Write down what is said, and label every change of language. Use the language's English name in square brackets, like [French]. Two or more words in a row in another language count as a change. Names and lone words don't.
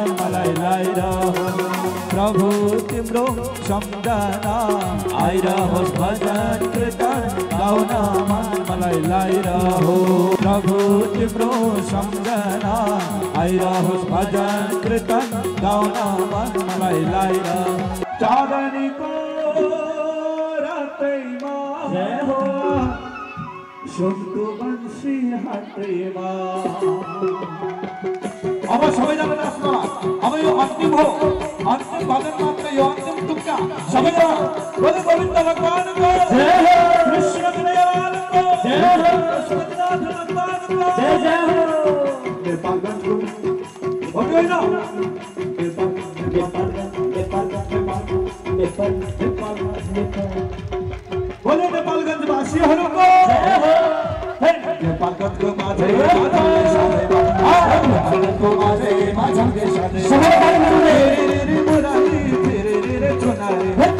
[Nepali] मलाई लाइरहो प्रभु तिम्रो सम्झना आइरहोस् भजन कीर्तन गाउन मन मलाई लाइरहो प्रभु तिम्रो सम्झना आइरहोस् भजन कीर्तन गाउन मन मलाई लाइरहो चाँदनीको रातैमा जय हो सुनको बन्सी हातैमा अब सबैजना नाच्नु अब यो अन्तिम हो अन्तिम भजन मात्र यो अन्तिम टुक्का सबैजना बोले गोविन्द भगवानको जय हो कृष्ण कन्हैयाको जय हो कृष्णनाथ भगवानको जय जय हो नेपालगञ्जको हो कि होइन बोले नेपालगञ्जवासीहरूको जय हो नेपालगञ्जको माझे नेपालगञ्जको माझे माझे सबैजना रे मुरारी रे चुनारी